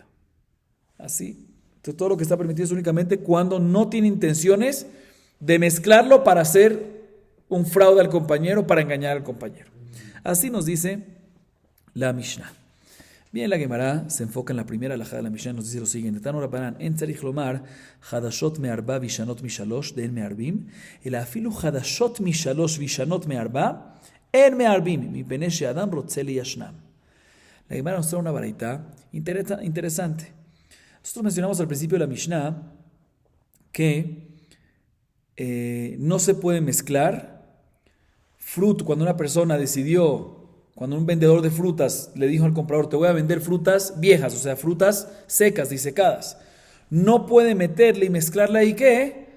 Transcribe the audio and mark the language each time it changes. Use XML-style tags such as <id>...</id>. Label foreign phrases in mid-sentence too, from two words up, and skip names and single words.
<es>Así. Entonces todo lo que está permitido es únicamente cuando no tiene intenciones de mezclarlo para hacer un fraude al compañero, para engañar al compañero. Así nos dice la Mishnah. Bien, la Gemara se enfoca en la primera alajá de la Mishnah, nos dice lo siguiente:</es> <he>תנו רבנן אין צריך לומר, חדשות מארבע וישנות משלש דאין מערבין אלא אפילו חדשות משלש וישנות מארבע אין מערבין מפני שאדם רוצה ליישנן.</he> <es>La Gemara nos trae una baraita interesante. Nosotros mencionamos al principio de la Mishnah que no se puede mezclar fruto. Cuando una persona cuando un vendedor de frutas le dijo al comprador, te voy a vender frutas viejas, o sea, frutas secas, disecadas, no puede meterle y mezclarle ahí, ¿qué?</es>